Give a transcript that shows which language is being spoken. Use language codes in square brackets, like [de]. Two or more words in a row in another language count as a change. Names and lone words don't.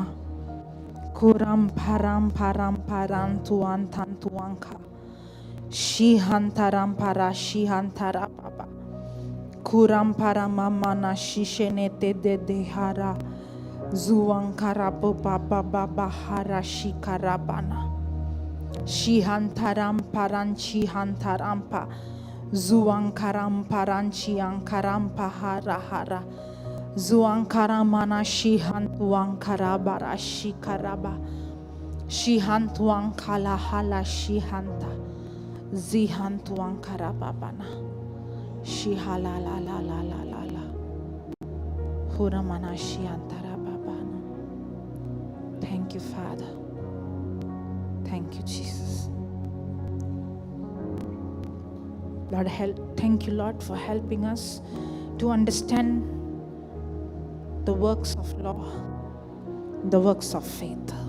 [en] Kuram param tuan tantuanka. Shihantaram para shihantara baba. Kuram para mama na shishenete de dehara. Zuankara baba baba hara shikarabana. Shihantaram paran shihantarampa. Zuankaram paran shiankarampa hara hara. Zuankara mana shihantuankara bara shikaraba. Shihantuankala hala shihanta. Zihantuankara babana. Shihala la la la la la la. Huramana shihantara babana. Thank you, Father. Thank you, Jesus. Lord, thank you, Lord, for helping us to understand the works of law, the works of faith.